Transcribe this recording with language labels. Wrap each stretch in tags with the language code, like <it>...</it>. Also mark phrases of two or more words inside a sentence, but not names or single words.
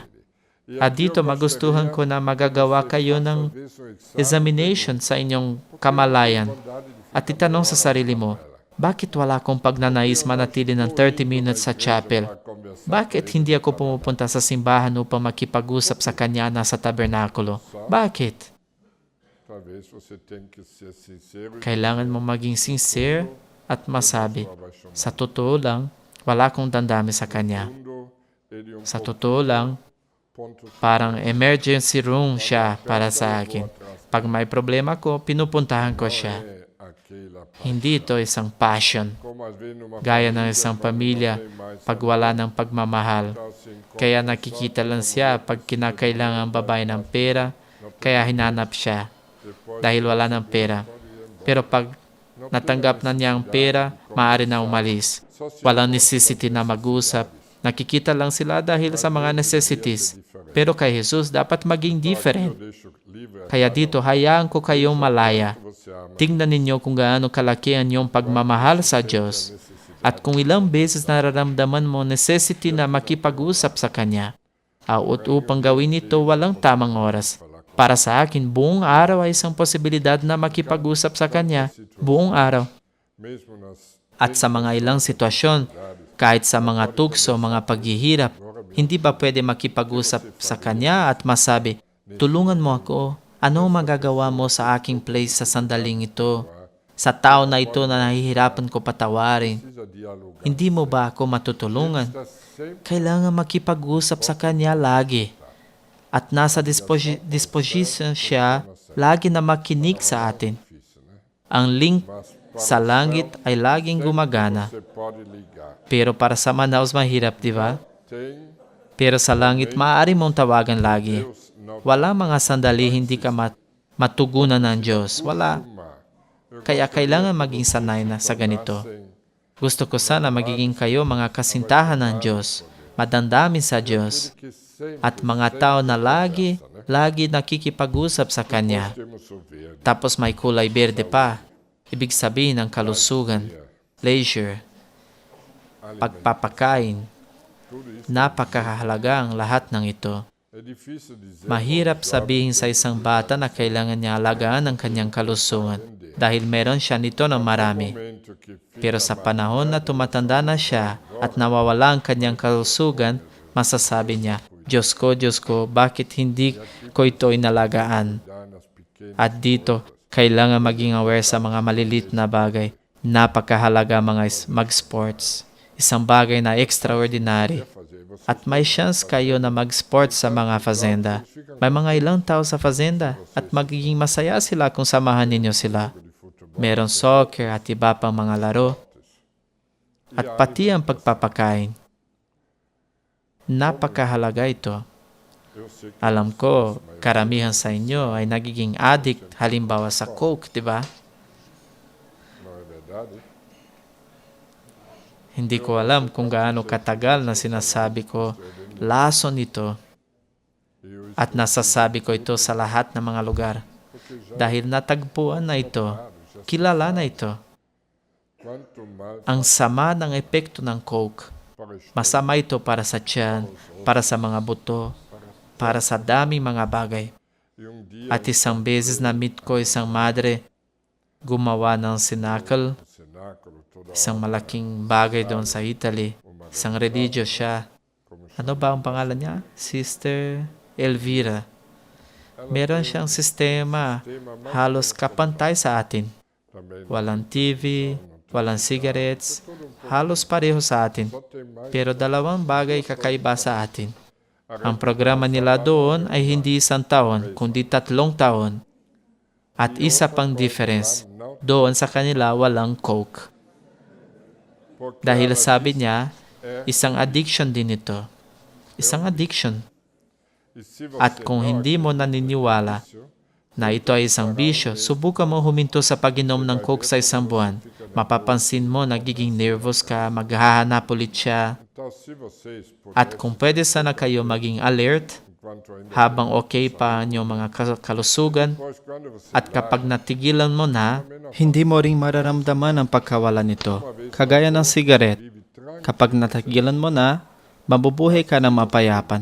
<tl>At dito magustuhan ko na magagawa kayo ng examination sa inyong kamalayan at itanong sa sarili mo, bakit wala akong pagnanais manatili ng 30 minutes sa chapel? Bakit hindi ako pumupunta sa simbahan upang makipag-usap sa Kanya nasa tabernakulo? Bakit?</tl> <pt>Talvez você tenha que ser sincero.</pt> <tl>Kailangan mo maging sincere at masabi, sa totoo lang, wala akong dandami sa Kanya.</tl> <pt>Ele</pt> <tl>Sa totoo lang,</tl> <pt>ponto</pt> <tl>parang</tl> <en>emergency room</en> <tl>siya para sa akin. Pag may problema ko, pinupuntahan ko siya.</tl> <pt>aquela.</pt> <tl>Hindi ito isang passion.</tl> <pt>Como às vezes numa</pt> <tl>Gaya ng isang pamilya, pag wala ng pagmamahal. Kaya nakikita lang siya pag kinakailangan ang babae ng pera, kaya hinanap siya dahil wala ng pera. Pero pag natanggap na niya ang pera, maaari na umalis. Walang necessity na mag-usap. Nakikita lang sila dahil sa mga necessities. Pero kay Jesus, dapat maging different.</tl> <pt>eu deixo livre,</pt> <tl>Kaya dito, hayaan ko kayong malaya.</tl> <pt>você ama.</pt> <tl>Tingnan ninyo kung gaano kalaki ang iyong pagmamahal sa Diyos. At kung ilang beses nararamdaman mo necessity na makipag-usap sa Kanya, upang gawin ito walang tamang oras. Para sa akin, buong araw ay isang posibilidad na makipag-usap sa Kanya. Buong araw.</tl> <pt>Mesmo nas</pt> <tl>At sa mga ilang sitwasyon, kahit sa mga tukso, mga paghihirap, hindi ba pwede makipag-usap sa Kanya at masabi, tulungan mo ako. Ano magagawa mo sa aking place sa sandaling ito? Sa tao na ito na nahihirapan ko patawarin.</tl> <pt>precisa dialogar.</pt> <tl>Hindi mo ba ako matutulungan?</tl> <pt>Está sempre</pt> <tl>Kailangan makipag-usap sa Kanya lagi. At nasa disposition siya lagi na makinig sa atin. Ang link sa langit ay laging gumagana.</tl> <pt>Você pode ligar.</pt> <tl>Pero para sa Manaus mahirap, di ba?</tl> <pt>Tem</pt> <tl>Pero sa langit maaari mong tawagan lagi.</tl> <pt>Deus não</pt> <tl>Wala mga sandali hindi ka matugunan ng Diyos. Wala.</tl> <pt>mar.</pt> <tl>Kaya kailangan maging sanay na sa ganito.</tl> <pt>Sem</pt> <tl>Gusto ko sana magiging kayo mga kasintahan ng Diyos, madamdamin sa Diyos,</tl> <pt>que sempre</pt> <tl>at mga tao na lagi nakikipag-usap sa Kanya.</tl> <pt>temos o verde.</pt> <tl>Tapos may kulay berde pa. Ibig sabihin ng kalusugan, leisure, pagpapakain. Napakahalaga ang lahat ng ito.</tl> <pt>É difícil dizer</pt> <tl>Mahirap sabihin sa isang bata na kailangan niya alagaan ang kanyang kalusugan dahil meron siya nito ng marami.</tl> <pt>momento que fica</pt> <tl>Pero sa panahon na tumatanda na siya at nawawala ang kanyang kalusugan, masasabi niya, Diyos ko, bakit hindi ko ito inalagaan?</tl> <pt>dar nas pequenas</pt> <tl>At dito, kailangan maging aware sa mga malilit na bagay. Napakahalaga mag-sports. Isang bagay na extraordinary.</tl> <pt>fazer você</pt> <tl>At may chance kayo na mag-sports sa mga fazenda. May mga ilang tao sa fazenda at magiging masaya sila kung samahan ninyo sila.</tl> <pt>de futebol.</pt> <tl>Meron soccer at iba pang mga laro. At pati ang pagpapakain. Napakahalaga ito.</tl> <pt>Eu sei que</pt> <tl>Alam ko, karamihan sa inyo ay nagiging addict halimbawa sa Coke, di ba?</tl> <pt>não é verdade.</pt> <tl>Hindi ko alam kung gaano katagal na sinasabi ko, lason nito.</tl> <pt>Eu</pt> <tl>At nasasabi ko ito sa lahat ng mga lugar. Dahil natagpuan na ito, kilala na ito.</tl> <pt>quanto mais</pt> <tl>Ang sama ng epekto ng Coke.</tl> <pt>para estar</pt> <tl>Masama ito para sa tiyan, para sa mga buto, para sa daming mga bagay.</tl> <pt>e dia</pt> <tl>At isang beses na-meet ko isang madre, gumawa ng sinakal,</tl> <pt>no cenáculo toda</pt> <tl>isang malaking bagay doon sa Italy. Isang religious siya. Ano ba ang pangalan niya? Sister Elvira. Meron siyang sistema, halos kapantay sa atin.</tl> <pt>também</pt> <tl>Walang TV, walang cigarettes, halos pareho sa atin.</tl> <pt>só tem mais</pt> <tl>Pero dalawang bagay kakaiba sa atin. Ang programa nila doon ay hindi 1 taon, kundi 3 taon. At isa pang difference, doon sa kanila walang Coke.</tl> <pt>porque</pt> <tl>Dahil</tl> <pt>ela</pt> <tl>sabi</tl> <pt>diz,</pt> <tl>niya, isang addiction din ito. Isang addiction.</tl> <pt>e se você</pt> <tl>At kung hindi mo naniniwala na ito ay isang bisyo, subukan mo huminto sa pag-inom ng Coke sa isang buwan. Mapapansin mo, nagiging nervous ka, maghahanap ulit siya.</tl> <pt>então se vocês</pt> <tl>At kung pwede sana kayo maging alert,</tl> <pt>enquanto ainda</pt> <tl>habang okay pa ang iyong mga kalusugan,</tl> <pt>depois quando você</pt> <tl>at kapag natigilan mo na, hindi mo ring mararamdaman ang pagkawala nito. Kagaya ng sigaret,</tl> <pt>vive tranquilo</pt> <tl>kapag natigilan mo na, mabubuhay ka ng mapayapan.</tl>